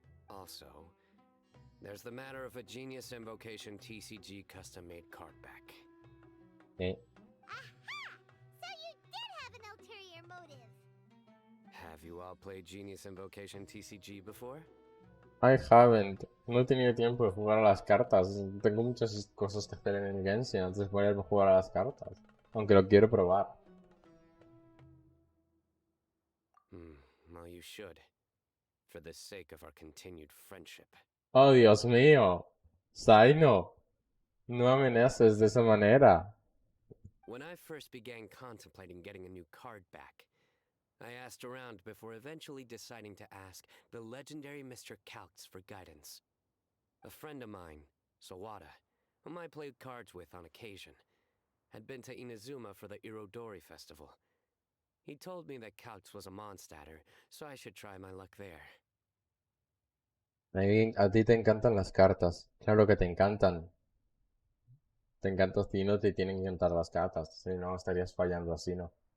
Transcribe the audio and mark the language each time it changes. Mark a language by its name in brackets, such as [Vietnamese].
[English] Also, there's the matter of a Genius Invocation TCG custom-made card back. Eh. Aha! So you did have an ulterior motive. Have you all played Genius Invocation TCG before? I haven't. [Spanish] No he tenido tiempo de jugar a las cartas. Tengo muchas cosas que hacer en el Genshin antes de ponerme a jugar a las cartas. Aunque lo quiero probar. [English] Well, you should. For the sake of our continued friendship. [Spanish] Oh, Dios mío. Saino. No amenaces de esa manera. [English] When I first began contemplating getting a new card back, I asked around before eventually deciding to ask the legendary Mr. Calx for guidance. A friend of mine, Sawada, whom I played cards with on occasion, had been to Inazuma for the Irodori festival. He told me that Calx was a Mondstadter, so I should try my luck there. [Spanish] A ti te encantan las cartas. Claro que te encantan. Te encanta Sino, te tienen que encantar las cartas. Si no, estarías fallando así, ¿no?